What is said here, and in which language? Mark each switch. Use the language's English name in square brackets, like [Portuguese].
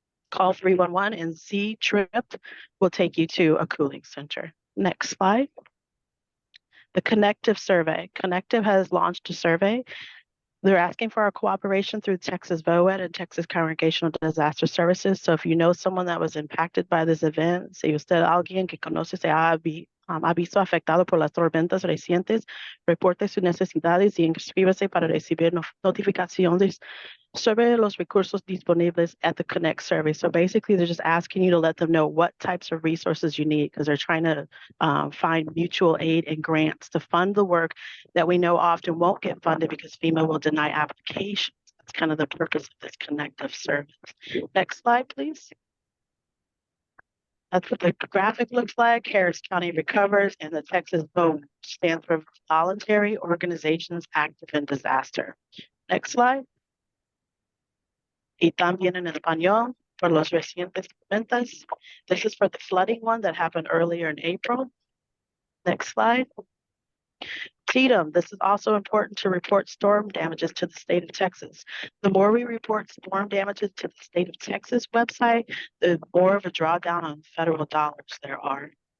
[English] Call 311 and Z-Trip will take you to a cooling center. Next slide. The Connective Survey. Connective has launched a survey. They're asking for our cooperation through Texas VOAD and Texas Congregational Disaster Services. So if you know someone that was impacted by this event, [Spanish] si usted alguien que conoce se ha visto afectado por las tormentas recientes, reporte sus necesidades y inscríbase para recibir notificaciones sobre los recursos disponibles [English] at the Connect survey. So basically, they're just asking you to let them know what types of resources you need, because they're trying to find mutual aid and grants to fund the work that we know often won't get funded because FEMA will deny applications. That's kind of the purpose of this connective service. Next slide, please. That's what the graphic looks like. Harris County Recovers, and the Texas VOAD stands for Voluntary Organizations Active in Disaster. Next slide. [Spanish] Y también en español [English] for [Spanish] los recientes tormentas. [English] This is for the flooding one that happened earlier in April. Next slide. TDM, this is also important to report storm damages to the state of Texas. The more we report storm damages to the state of Texas website, the more of a drawdown on federal dollars there are.